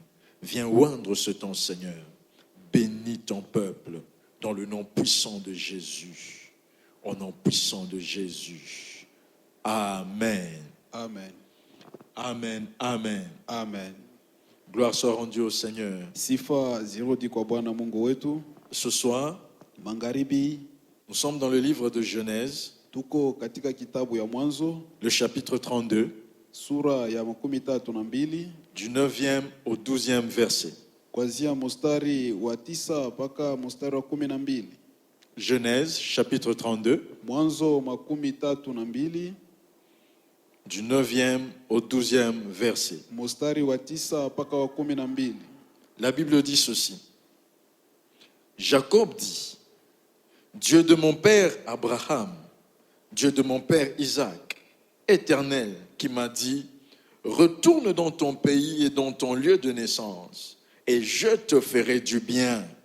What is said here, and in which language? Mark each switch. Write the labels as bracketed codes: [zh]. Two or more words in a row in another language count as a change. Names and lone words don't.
[fr] Viens oindre ce temps, Seigneur. Bénis ton peuple dans le nom puissant de Jésus. Au nom puissant de Jésus. Amen. Amen. Amen. Amen. Amen. Gloire soit rendue au Seigneur. [sw] Sifa zirudi kwa Bwana Mungu wetu. [fr] Ce soir, [sw] Magharibi [fr] nous sommes dans le livre de Genèse, [sw] tuko katika kitabu ya Mwanzo, [fr] le chapitre 32, [sw] sura ya 32, [fr] du 9e au 12e verset. [sw] kuanzia mstari wa 9 mpaka mstari wa 12. [fr] Genèse, chapitre 32, [sw] Mwanzo 32, [fr] du 9e au 12e verset. [sw] mstari wa 9 mpaka wa 12. [fr] La Bible dit ceci. Jacob dit, Dieu de mon père Abraham, Dieu de mon père Isaac, Éternel, qui m'a dit, retourne dans ton pays et dans ton lieu de naissance, et je te ferai du bien.